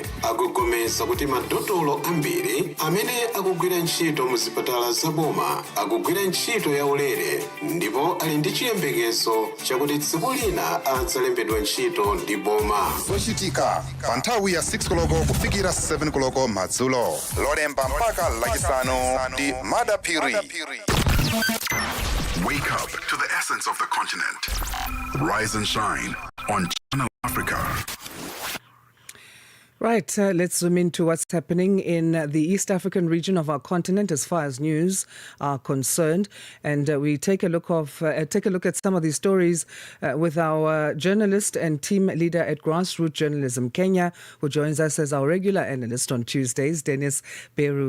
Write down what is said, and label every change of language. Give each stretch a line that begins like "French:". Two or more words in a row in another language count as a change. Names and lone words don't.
Nyanja: Akugomeza kuti madotolo ambiri amene akugwira ntchito mu zipatala zaboma akugwira ntchito yaulere ndipo ali ndi chiyembekezo chakuti tsiku lina adzalembedwa ntchito ndi boma. Zochitika pa nthawi ya 6 koloko kufikira 7 koloko madzulo. Lolemba mpaka lachisanu ndi Madapiri.
English: Wake up to the essence of the continent. Rise and shine on Channel Africa. Right, let's zoom into what's happening in the East African region of our continent as far as news are concerned, and we take a look at some of these stories with our journalist and team leader at Grassroots Journalism Kenya, who joins us as our regular analyst on Tuesdays, Dennis Peru.